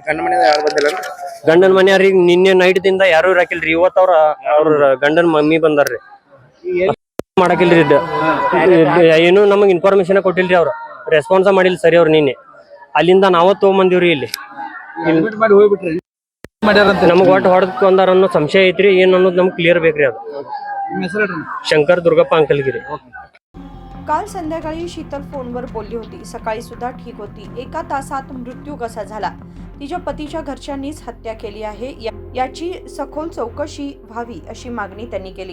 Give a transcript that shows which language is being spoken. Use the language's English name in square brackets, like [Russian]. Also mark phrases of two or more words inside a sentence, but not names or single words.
[Kannada] ಗಂಡನ ಮನೆಯವ್ರಿಗೆ ನಿನ್ನೆ ನೈಟ್ ದಿಂದ ಯಾರು ಇರಾಕಿಲ್ರಿ, ಇವತ್ತು ಅವ್ರ ಗಂಡನ ಮಮ್ಮಿ ಬಂದಾರ್ರಿ। ಮಾಡಕಿಲ್ರಿ, ಏನು ನಮಗ್ ಇನ್ಫಾರ್ಮೇಶನ್ ಕೊಟ್ಟಿಲ್ರಿ, ಅವ್ರು ರೆಸ್ಪಾನ್ಸ್ ಮಾಡಿಲ್ಲ ಸರಿ ಅವ್ರು। ನಿನ್ನೆ ಅಲ್ಲಿಂದ ನಾವ ತಗೊಂಬಂದಿವ್ರಿ, ಇಲ್ಲಿ ನಮಗ್ ಒಟ್ಟು ಹೊಡೆದ್ಕೊಂಡಾರ ಅನ್ನೋ ಸಂಶಯ ಐತ್ರಿ, ಏನ್ ಅನ್ನೋದು ನಮ್ಗೆ क्लिअर ಬೇಕ್ರಿ ಅದು। [Marathi] शंकर दुर्गप्पा अंकलगिरी। काल संध्याकाळी शीतल फोनवर बोलली होती, सकाळी सुद्धा ठीक होती। 1 तासात मृत्यू कसा झाला? तिच्या पतीच्या घरच्यांनीच हत्या केली आहे, याची सखोल चौकशी व्हावी अशी मागणी त्यांनी केली।